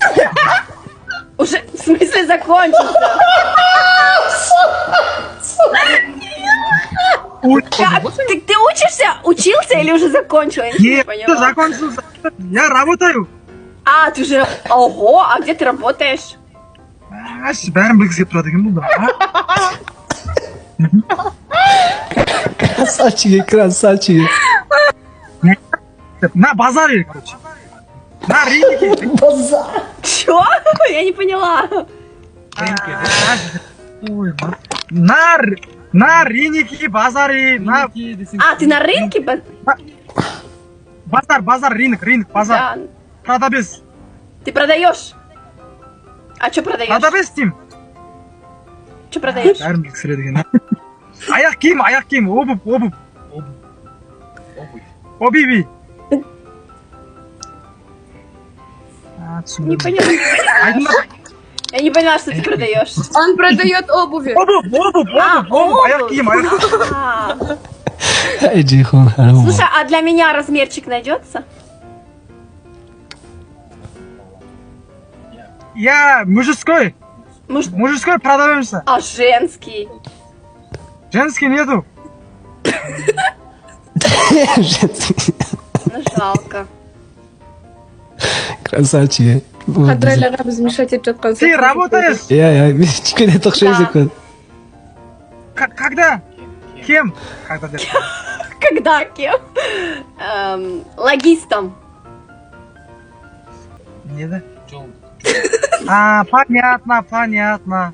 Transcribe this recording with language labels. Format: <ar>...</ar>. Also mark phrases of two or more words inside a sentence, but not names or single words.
<ru>Уже, в смысле, закончился? Как? Ты учишься? Учился или уже закончил? Я не Нет, поняла. закончился. Я работаю. А, ты уже... Ого, а где ты работаешь?</ru> <kk>Бәрін білгісі келіп тұрады екен бұл да.</kk> <ru>Красавчики. На базаре, короче. На рынке. Чё? Я не поняла. Ой, на рынке, базаре. А, ты на рынке? Базар, рынок, базар. Да. Продавец. Ты продаешь? А что продаешь? Продавец тим. Что продаешь?</ru> <kk>Бәрін білгісі келеді екен. Аяқ киім,</kk> <ru>обувь. Обиви. Не поняла. Я не поняла, что ты продаешь. Он продает обуви. Обувь.</ru> <kk>Аяқ киім.</kk> <ru>А. Иди, хуй. Слушай, а для меня размерчик найдется? Я мужской продаваемся. А женский? Женский нету. Ну, жалко. Красавчики.</ru> <kk>Қадірліға біз мешать етіп жатқан.</kk> <ru>Ты работаешь?</ru> <kk>Я кішкене тоқшай секунд.</kk> <ru>Когда? Кем? Когда? Когда кем? Логистом. Не да? Понятно.</ru>